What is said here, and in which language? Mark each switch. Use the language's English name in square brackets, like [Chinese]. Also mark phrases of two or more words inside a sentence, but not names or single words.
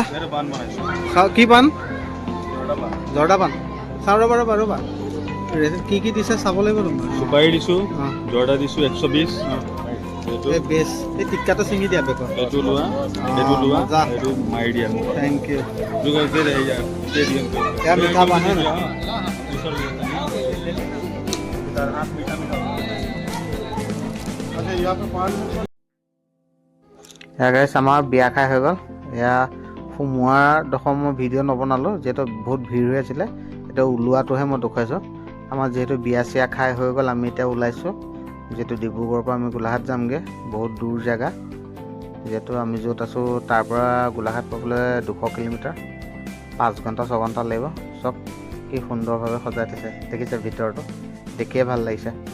[Assamese] বান বনাইছোঁ কি পাণ বান জৰ্দা পাণ চাওঁ ৰ'বা কি কি দিছে চাব লাগিব তোমাৰ চুপাৰী দিছোঁ অঁ জৰ্দা দিছোঁ 120 এই বেছ এই টিক্কাটো ছিঙি দিয়া বেকত এইটো লোৱা মজা। এইটো মাৰি দিয়া মোক [English] thank you [Hindi] क्या मीठा पान है ना? [Assamese] এয়া গাইছ আমাৰ বিয়া খাই হৈ গ'ল এয়া সোমোৱাৰডোখৰ মই ভিডিঅ' নবনালোঁ যিহেতু বহুত ভিৰ হৈ আছিলে এতিয়া ওলোৱাটোহে মই দেখুৱাইছোঁ আমাৰ যিহেতু বিয়া চিয়া খাই হৈ গ'ল আমি এতিয়া ওলাইছোঁ যিহেতু ডিব্ৰুগড়ৰ পৰা আমি গোলাঘাট যামগৈ বহুত দূৰ জেগা যিহেতু আমি য'ত আছোঁ তাৰ পৰা গোলাঘাট পাবলৈ 200 কিলোমিটাৰ 5 ঘণ্টা 6 ঘণ্টা লাগিব চব কি সুন্দৰভাৱে সজাই থৈছে দেখিছে ভিতৰটো দেখিয়ে ভাল লাগিছে